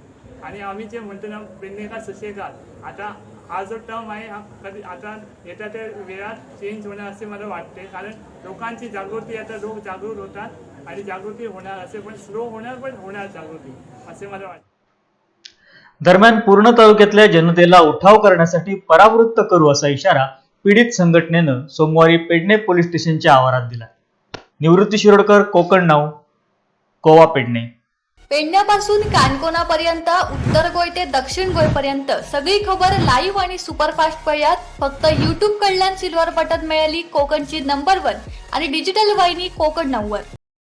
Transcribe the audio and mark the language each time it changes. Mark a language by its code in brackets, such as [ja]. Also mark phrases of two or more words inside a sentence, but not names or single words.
[mr] आणि आम्ही जे म्हणतो ना पेडणे का सुशेगाद, आता हा जो टर्म आहे हा कधी आता येत्या त्या वेळात चेंज होणार असे मला वाटते, कारण लोकांची जागृती आता लोक जागृत होतात आणि जागृती होणार असे, पण स्लो होणार पण होणार जागृती असे मला वाटते. दरम्यान पूर्ण तालुक्यातल्या जनतेला उठाव करण्यासाठी परावृत्त करू असा इशारा पीडित संघटनेनं सोमवारी पेडणे पोलीस स्टेशनच्या आवारात दिला. निवृत्ती शिरोडकर, कोकण नाऊ, कोवा, पेडणे. [kok] पेडण्यापासून कानकोनापर्यंत उत्तर गोय ते दक्षिण गोय पर्यंत सगळी खबर लाईव्ह आणि सुपरफास्ट पळयात फक्त YouTube कडल्यान [en] silver button [kok] मेळयली कोकणची नंबर 1 आणि डिजिटल वाहिनी कोकण 9 वर.